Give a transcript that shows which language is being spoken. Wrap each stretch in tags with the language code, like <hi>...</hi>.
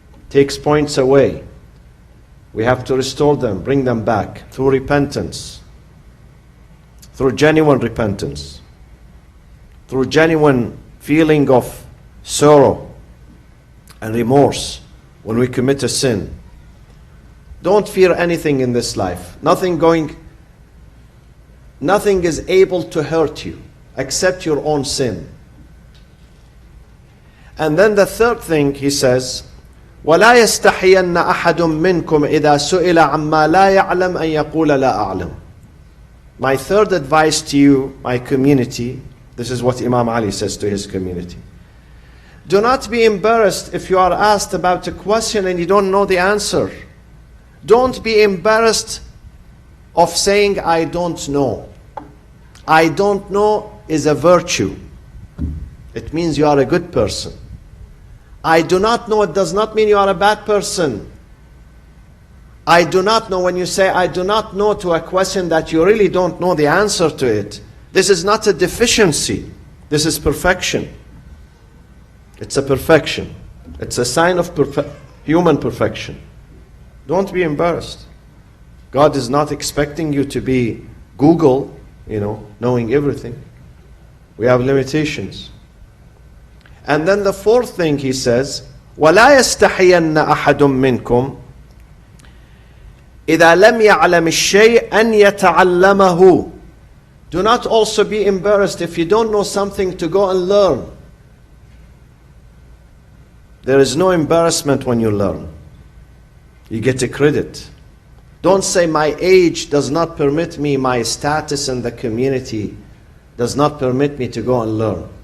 <en>Takes points away. We have to restore them, bring them back through repentance, through genuine repentance, through genuine feeling of sorrow and remorse when we commit a sin. Don't fear anything in this life. Nothing is able to hurt you except your own sin. And then the third thing he says,</en> <ar>وَلَا يَسْتَحِيَنَّ أَحَدٌ مِّنْكُمْ إِذَا سُئِلَ عَمَّا لَا يَعْلَمْ أَن يَقُولَ لَا أَعْلَمُ.</ar> <en>My third advice to you, my community, this is what Imam Ali says to his community. Do not be embarrassed if you are asked about a question and you don't know the answer. Don't be embarrassed of saying, I don't know. I don't know is a virtue. It means you are a good person. I do not know, it does not mean you are a bad person. I do not know, when you say I do not know to a question that you really don't know the answer to it, this is not a deficiency. This is perfection. It's a perfection. It's a sign of human perfection. Don't be embarrassed. God is not expecting you to be Google, knowing everything. We have limitations. And then the fourth thing he says,</en> <ar>وَلَا يَسْتَحِيَنَّ أَحَدٌ مِّنْكُمْ إِذَا لَمْ يَعْلَمِ الشَّيْء أَنْ يَتَعَلَّمَهُ.</ar> <en>Do not also be embarrassed if you don't know something to go and learn. There is no embarrassment when you learn. You get a credit. Don't say my age does not permit me, my status in the community does not permit me to go and learn.</en>